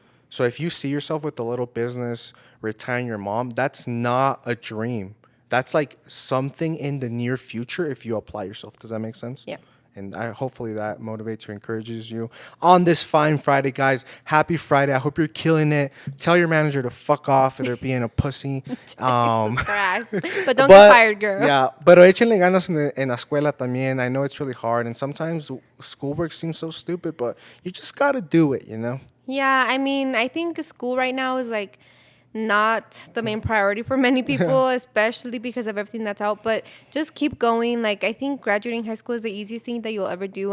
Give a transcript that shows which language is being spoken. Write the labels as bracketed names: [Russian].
[English] So if you see yourself with a little business, retiring your mom, that's not a dream. That's like something in the near future if you apply yourself. Does that make sense? Yeah. And hopefully that motivates or encourages you on this fine Friday, guys. Happy Friday. I hope you're killing it. Tell your manager to fuck off if they're being a pussy. But don't get fired, girl. [Spanish] Yeah, pero échenle ganas en la escuela también. [English] I know it's really hard, and sometimes schoolwork seems so stupid, but you just got to do it, you know? Yeah, I mean, I think school right now is like not the main priority for many people, especially because of everything that's out. But just keep going. Like, I think graduating high school is the easiest thing that you'll ever do.